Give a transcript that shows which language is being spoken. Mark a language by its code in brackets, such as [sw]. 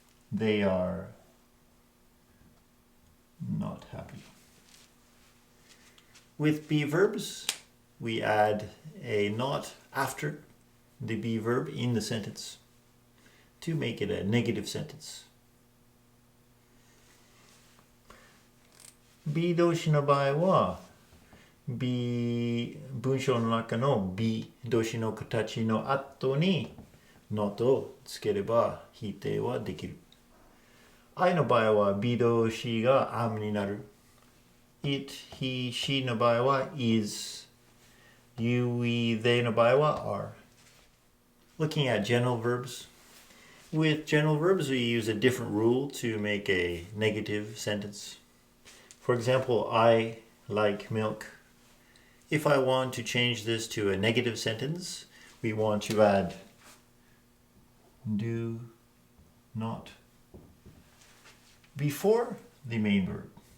[en] They are not happy. With be verbs, we add a not after the be verb in the sentence to make it a negative sentence. [ja] be 動詞の場合は 文章の中の be 動詞の形の後に not をつければ否定はできる。 I の場合は be 動詞が am になる。 it, he, she の場合は is。 you, we, they の場合は are。 [en] Looking at general verbs. With general verbs, we use a different rule to make a negative sentence. For example, I like milk. If I want to change this to a negative sentence, we want to add do not before the main verb.